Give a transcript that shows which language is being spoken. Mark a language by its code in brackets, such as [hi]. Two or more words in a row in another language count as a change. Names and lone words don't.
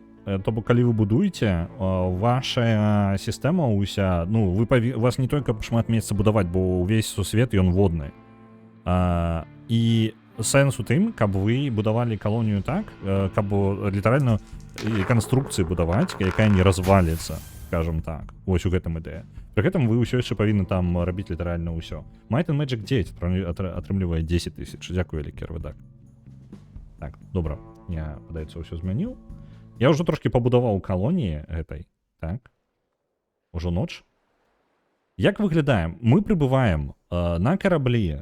[be] То бок, калі вы будуеце, ваша сістэма ўся, ну, у вас не толькі шмат месца будаваць, бо ўвесь сусвет ён водны. І сэнс у тым, каб вы будавалі калонію так, каб літаральна канструкцыі будаваць, якая не разваліцца, скажем так. Вось у гэтым ідэя. Пры гэтым вы ўсё яшчэ павінны там рабіць літаральна ўсё. Might and Magic 9 атрымлівае 10 000. Дзякую, вялікі РВД. Так, добра. Я, падаецца, ўсё змяніў. Я ўжо трошкі пабудаваў калоніі гэтай. Так. Ужо ноч. Як выглядаем? Мы прыбываем на караблі.